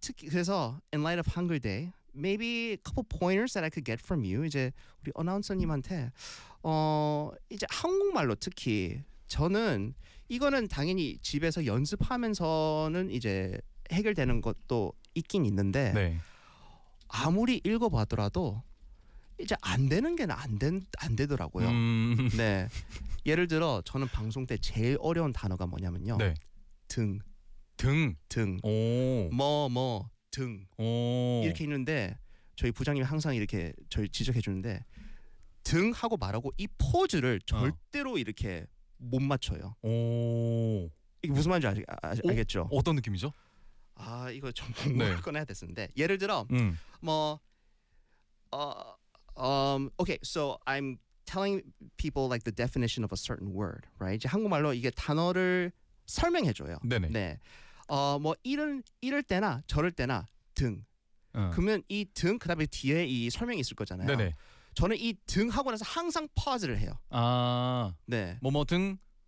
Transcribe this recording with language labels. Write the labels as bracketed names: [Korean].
[Korean] 그래서 [English] in light of Hunger Day, maybe a couple pointers that I could get from you. [Korean] 이제 우리 아나운서님한테 이제 한국말로 특히 저는 이거는 당연히 집에서 연습하면서는 이제 해결되는 것도 있긴 있는데 네. 아무리 읽어봐더라도 이제 안 되는 게 안 되더라고요. 네. 예를 들어 저는 방송 때 제일 어려운 단어가 뭐냐면요. 네. 등. 등. 등. 오. 뭐뭐 등. 오. 이렇게 있는데 저희 부장님이 항상 이렇게 저희 지적해 주는데 등 하고 말하고 이 포즈를 절대로 이렇게 못 맞춰요. 오. 이게 무슨 말인지 알겠죠? 어떤 느낌이죠? 아, 이거 좀 궁금해 네. 꺼내야 됐었는데. 예를 들어 okay. [English] So I'm telling people like the definition of a certain word, right? [Korean] 이제 한국말로 이게 단어를 설명해 줘요. 네네. 네. 뭐 이럴 때나 저럴 때나 등. 그러면 이 등 그다음에 뒤에 이 설명이 있을 거잖아요. 네네. 저는 이 등 하고 나서 항상 파즈를 해요. 아. 네. 뭐뭐 등.